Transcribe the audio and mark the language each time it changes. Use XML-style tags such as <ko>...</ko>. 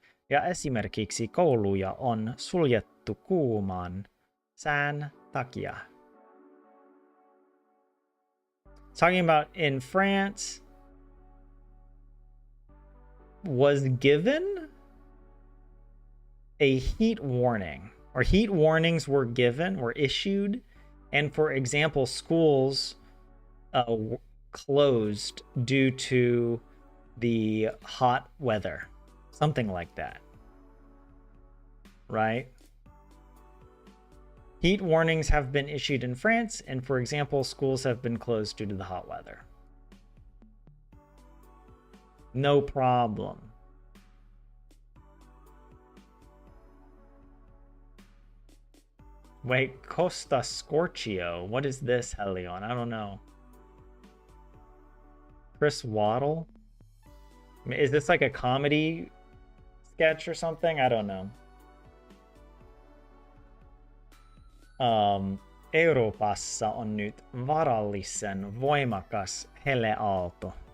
<fi>Ja esimerkiksi kouluja on suljettu kuuman sään takia.</fi> <en>Talking about in France was given a heat warning, or heat warnings were issued, and for example, schools closed due to the hot weather, something like that, right? Heat warnings have been issued in France, and for example, schools have been closed due to the hot weather. No problem. Wait, Costa Scorchio. What is this, Helion? I don't know. Chris Waddle? Is this like a comedy sketch or something? I don't know.</en> <fi>Euroopassa on nyt varallisen voimakas heleaalto.</fi>